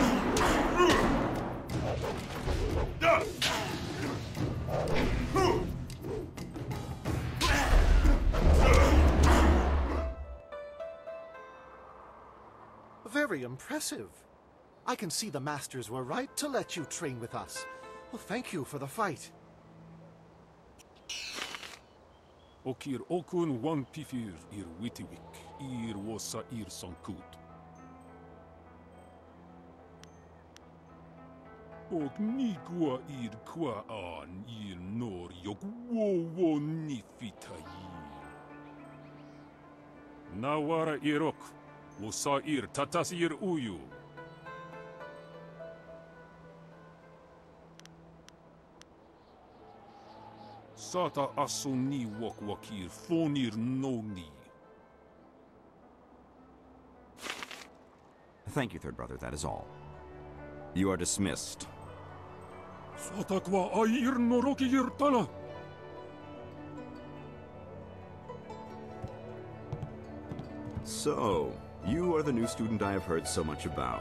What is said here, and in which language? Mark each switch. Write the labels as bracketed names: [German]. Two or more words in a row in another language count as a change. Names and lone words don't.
[English] Very impressive. I can see the masters were right to let you train with us. Well, thank you for the fight. Okir okun wan pifir ir witiwik, ir wosa ir sankut. Og nigwa ir kwa an ir nor yok wo nifitayi. Nawara irok, wosa ir tatas ir uyu. Sata asuni wakir fonir noni. Thank you, Third Brother, that is all. You are dismissed. Sata kwa air noroki irtana. So, you are the new student I have heard so much about.